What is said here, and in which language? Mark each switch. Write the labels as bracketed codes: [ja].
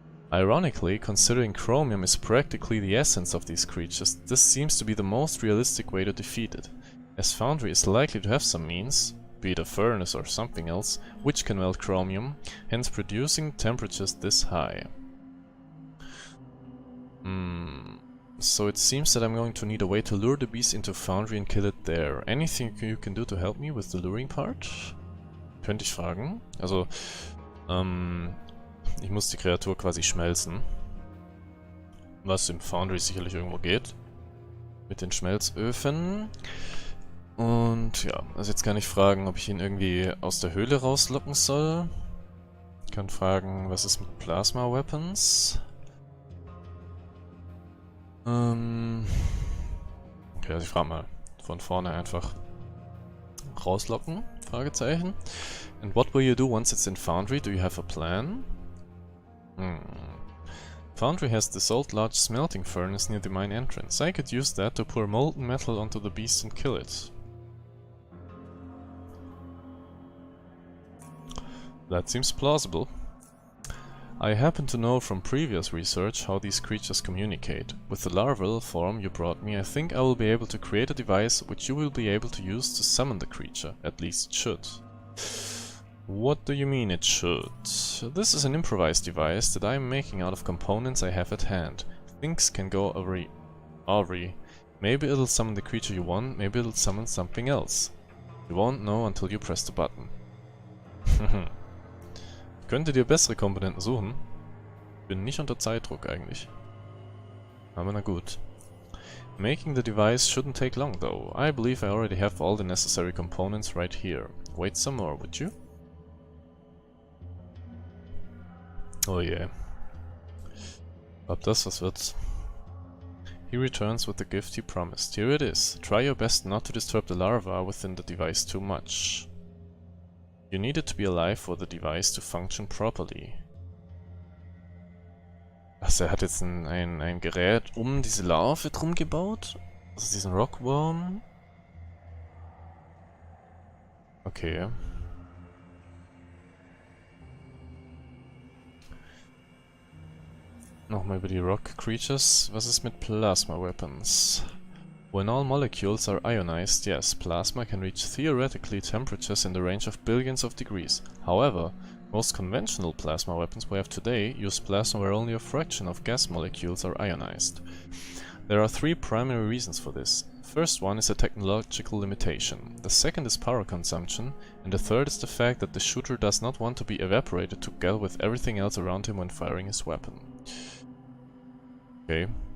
[en] Ironically, considering chromium is practically the essence of these creatures, this seems to be the most realistic way to defeat it, as Foundry is likely to have some means, be it a furnace or something else, which can melt chromium, hence producing temperatures this high. So it seems that I'm going to need a way to lure the beast into Foundry and kill it there. Anything you can do to help me with the luring part? [de] Könnte ich fragen. Also, ich muss die Kreatur quasi schmelzen. Was im Foundry sicherlich irgendwo geht. Mit den Schmelzöfen. Und ja, also jetzt kann ich fragen, ob ich ihn irgendwie aus der Höhle rauslocken soll. Ich kann fragen, was ist mit Plasma Weapons? Okay, also ich frage mal von vorne einfach rauslocken, Fragezeichen. [en] And what will you do once it's in Foundry? Do you have a plan? Foundry has this old large smelting furnace near the mine entrance. I could use that to pour molten metal onto the beast and kill it. That seems plausible. I happen to know from previous research how these creatures communicate. With the larval form you brought me, I think I will be able to create a device which you will be able to use to summon the creature. At least it should. What do you mean it should? This is an improvised device that I am making out of components I have at hand. Things can go awry. Maybe it'll summon the creature you want, maybe it'll summon something else. You won't know until you press the button. [de] Ich könnte dir bessere Komponenten suchen. Bin nicht unter Zeitdruck eigentlich. Aber na gut. [en] Making the device shouldn't take long though. I believe I already have all the necessary components right here. Wait some more, would you? Oh yeah. [de] Ob das was wird? [en] He returns with the gift he promised. Here it is. Try your best not to disturb the larva within the device too much. You need it to be alive for the device to function properly. [de] Also er hat jetzt ein Gerät um diese Larve drum gebaut? Also diesen Rockworm? Okay. Nochmal über die Rock Creatures. Was ist mit Plasma Weapons? [en] When all molecules are ionized, yes, plasma can reach theoretically temperatures in the range of billions of degrees. However, most conventional plasma weapons we have today use plasma where only a fraction of gas molecules are ionized. There are three primary reasons for this. First one is a technological limitation, the second is power consumption, and the third is the fact that the shooter does not want to be evaporated together with everything else around him when firing his weapon. Okay.